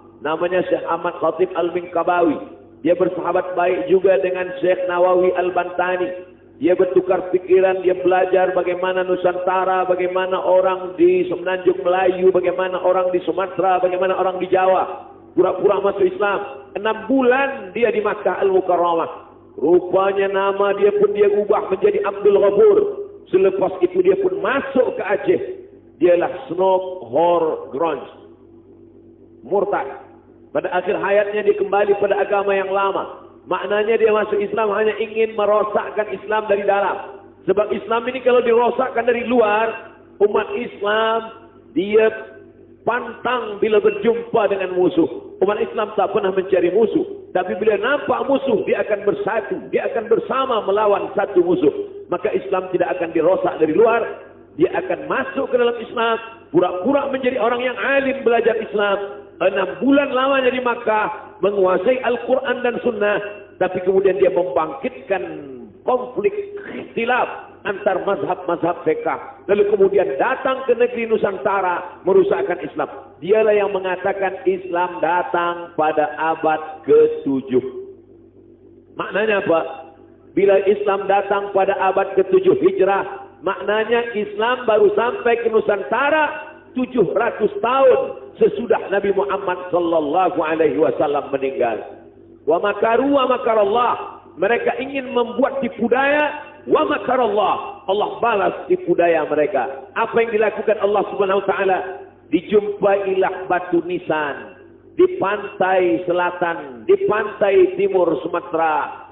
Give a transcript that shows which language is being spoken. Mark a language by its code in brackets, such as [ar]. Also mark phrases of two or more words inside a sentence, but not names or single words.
[ms] Namanya Syekh Ahmad Khatib Al-Minkabawi. Dia bersahabat baik juga dengan Syekh Nawawi Al-Bantani. Dia bertukar pikiran, dia belajar bagaimana Nusantara, bagaimana orang di Semenanjung Melayu, bagaimana orang di Sumatera, bagaimana orang di Jawa. Pura-pura masuk Islam. 6 bulan dia di Makkah Al-Mukarramah. Rupanya nama dia pun dia ubah menjadi Abdul Ghafur. Selepas itu dia pun masuk ke Aceh. Dialah Snob Horgrons. Murtad. Pada akhir hayatnya dia kembali pada agama yang lama. Maknanya dia masuk Islam hanya ingin merosakkan Islam dari dalam. Sebab Islam ini kalau dirosakkan dari luar, umat Islam dia pantang bila berjumpa dengan musuh. Umat Islam tak pernah mencari musuh. Tapi bila nampak musuh, dia akan bersatu. Dia akan bersama melawan satu musuh. Maka Islam tidak akan dirosak dari luar. Dia akan masuk ke dalam Islam. Pura-pura menjadi orang yang alim belajar Islam. 6 bulan lamanya di Makkah. Menguasai Al-Quran dan Sunnah. Tapi kemudian dia membangkitkan konflik ikhtilaf antar mazhab-mazhab fiqh. Lalu kemudian datang ke negeri Nusantara merusakkan Islam. Dialah yang mengatakan Islam datang pada abad ke-7. Maknanya apa? Bila Islam datang pada abad ke-7 Hijrah, maknanya Islam baru sampai ke Nusantara 700 tahun sesudah Nabi Muhammad [ar] صلى الله عليه وسلم [ms] meninggal. [ar] ومكروا ومكر الله. [ms] Mereka ingin membuat tipu daya. [ar] ومكر الله. [ms] Allah balas tipu daya mereka. Apa yang dilakukan Allah [ar] سبحانه وتعالى? [ms] Dijumpailah batu nisan di pantai selatan, di pantai timur Sumatera.